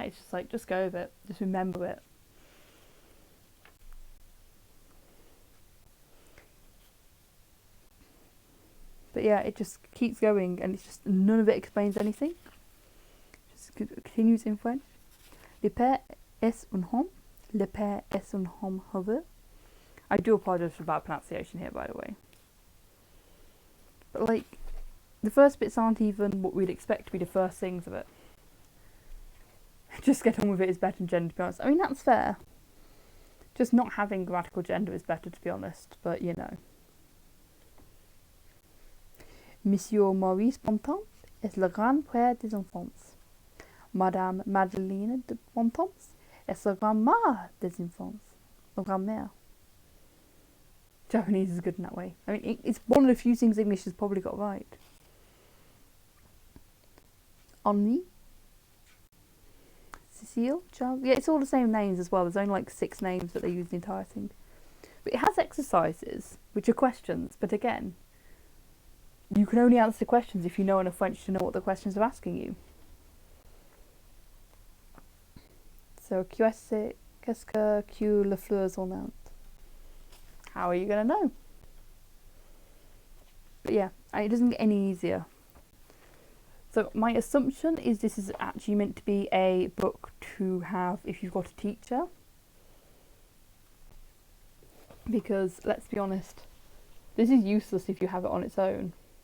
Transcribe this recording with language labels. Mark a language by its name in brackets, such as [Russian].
[English] It's just like, just go with it. Just remember it. But yeah, it just keeps going, and it's just none of it explains anything. It just continues in French. [French] Le père est un homme. Le père est un homme heureux. [English] I do apologise for bad pronunciation here, by the way. But like, the first bits aren't even what we'd expect to be the first things of it. Just get on with it is better than gender, to be honest. I mean, that's fair. Just not having grammatical gender is better, to be honest, but you know. [French] Monsieur Maurice Bontemps est le grand-père des enfants. Madame Madeleine de Bontemps est la grand-mère des enfants. La grand-mère. [English] Japanese is good in that way. I mean, it's one of the few things English has probably got right. [French] Henri, Cécile, Charles. [English] Yeah, it's all the same names as well. There's only like 6 names that they use the entire thing. But it has exercises, which are questions. But again, you can only answer questions if you know enough French to know what the questions are asking you. [French] So, qu'est-ce que les fleurs ornamentent? [English] How are you going to know? But yeah, it doesn't get any easier. So my assumption is this is actually meant to be a book to have if you've got a teacher. Because, let's be honest, this is useless if you have it on its own.